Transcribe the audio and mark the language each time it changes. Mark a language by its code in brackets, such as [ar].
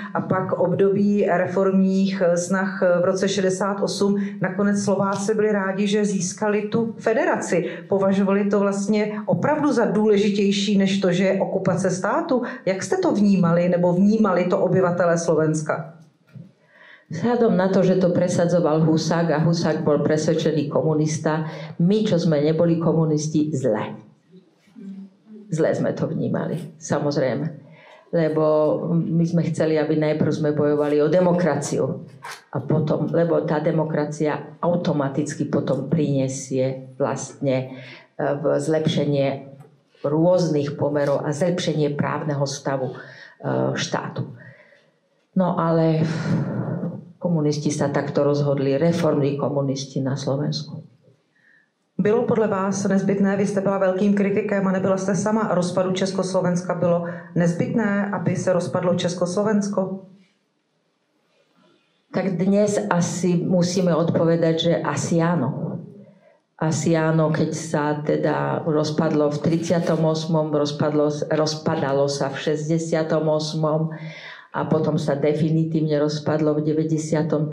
[cs] A pak období reformních snah v roce 68 nakonec Slováci byli rádi, že získali tu federaci. Považovali to vlastně opravdu za důležitější, než to, že je okupace státu. Jak jste to vnímali, nebo vnímali to obyvatelé Slovenska? [sk] Vzhľadom na to, že to presadzoval Husák a Husák bol presvedčený komunista, my, čo sme neboli komunisti, zle. Zle sme to vnímali, samozrejme. Lebo my sme chceli, aby najprv sme bojovali o demokraciu. A potom, lebo tá demokracia automaticky potom prinesie vlastne zlepšenie rôznych pomerov a zlepšenie právneho stavu štátu. No ale komunisti sa takto rozhodli, reformní komunisti na Slovensku. [cs] Bylo podle vás nezbytné, vy jste byla velkým kritikem a nebyla jste sama, rozpadu Československa, bylo nezbytné, aby se rozpadlo Československo? [sk] Tak dnes asi musíme odpovedať, že asi áno. Asi áno, keď sa teda rozpadlo v 38., rozpadalo sa v 68., a potom sa definitívne rozpadlo v 93.